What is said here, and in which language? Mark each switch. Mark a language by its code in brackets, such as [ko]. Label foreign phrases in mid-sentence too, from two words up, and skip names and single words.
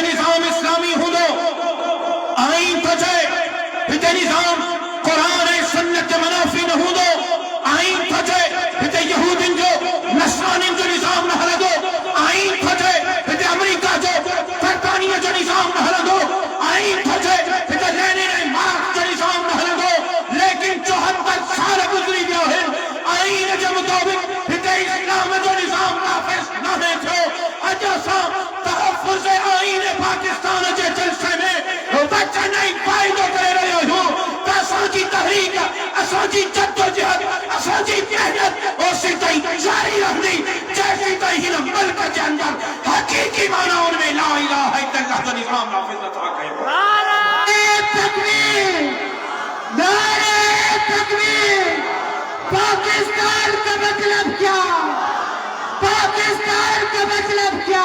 [sd] निज़ाम इस्लामी हूंदो, आईन थो चए हिते निज़ाम क़ुर्आन ऐं सुन्नत जे मनाफ़ी न हूंदो, आईन थो चए हिते यहूदियुनि जो, नसरानियुनि जो निज़ाम न हलंदो, आईन थो चए हिते अमेरिका जो, बरतानिया जो निज़ाम न हलंदो, आईन थो चए हिते लेनिन ऐं मार्क्स जो निज़ाम न हलंदो। लेकिन 74 साल गुज़री विया आहिनि, आईन जे मुताबिक़ हिते इस्लाम जो निज़ाम नाफ़िज़ न थियो। अॼु असां तहफ़्फ़ुज़ आईन पाकिस्तान जे जलसे में वचन ऐं फ़ाइदो करे रहियो تحریک اساجی جدوجہد اساجی محنت اسی تئی جاری رہنی جیسی تئی ہن ملک کے اندر حقیقی معنی میں [ar] لا الہ الا اللہ [sd] کا نظام نافذ تھا کہ [ur] تکبیر نعرہ تکبیر پاکستان کا مطلب کیا پاکستان کا مطلب کیا